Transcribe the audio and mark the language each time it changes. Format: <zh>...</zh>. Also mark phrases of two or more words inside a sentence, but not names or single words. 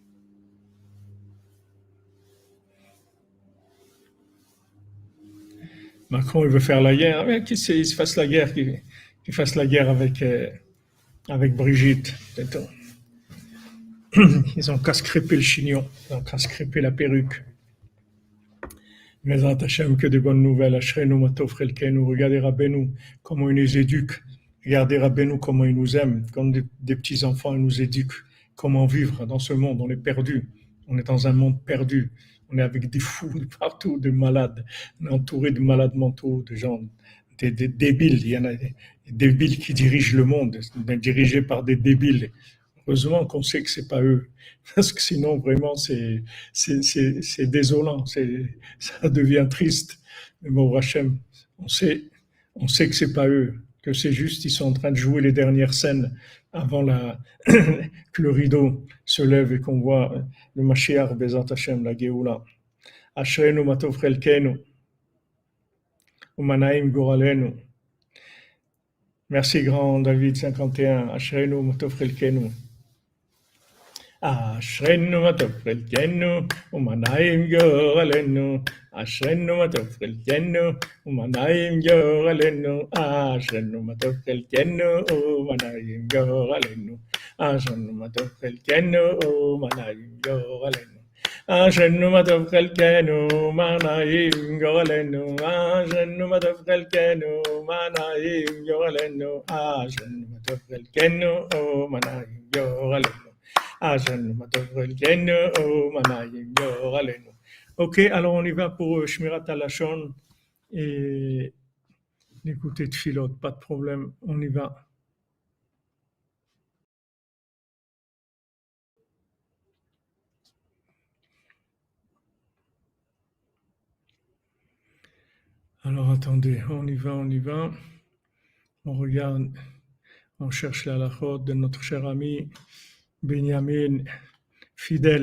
<fr>Macron, il veut faire la guerre. Mais qu'il se fasse la guerre, qu'il fasse la guerre avec Brigitte. Ils ont qu'à se crêper le chignon. Ils ont qu'à se crêper la perruque.</fr> <he>בעזרת ה,</he> <fr>que des bonnes nouvelles.</fr> <he>אשרינו מה טוב חלקנו.</he> <fr>Regardez Rabbeinu, comment il nous éduque. Regardez Rabbeinu, comment il nous aime. Comme des petits enfants, il nous éduque. Comment vivre dans ce monde. On est perdu. On est dans un monde perdu. On est avec des fous de partout, des malades. On est entouré de malades mentaux, de gens, des débiles. Il y en a des débiles qui dirigent le monde, dirigés par des débiles. Heureusement qu'on sait que c'est pas eux, parce que sinon vraiment c'est désolant, ça devient triste. Mais bon, Hachem, on sait, on sait que c'est pas eux, que c'est juste ils sont en train de jouer les dernières scènes avant que le rideau se lève et qu'on voit le</fr> <he>משיח בעזרת ה,</he> <fr>la Géoula.</fr> <he>אשרינו מה טוב חלקנו ומה נעים גורלנו.</he> <fr>Merci grand David 51.</fr> <he>אשרינו מה טוב חלקנו אשרינו מה טוב חלקנו ומה נעים גורלנו. אשרינו מה טוב חלקנו ומה נעים גורלנו. אשרינו מה טוב חלקנו ומה נעים גורלנו. אשרינו מה טוב חלקנו ומה נעים גורלנו. אשרינו מה טוב חלקנו ומה נעים גורלנו. אשרינו מה טוב חלקנו ומה נעים גורלנו. אשרינו מה טוב חלקנו ומה נעים גורלנו.</he> <fr>Ok, alors on y va pour Shmirat Halashon et l'écouter de Tfilot, pas de problème, on y va. Alors attendez, on y va, on regarde, on cherche la halachot de notre cher ami Benjamin, fidèle.</fr>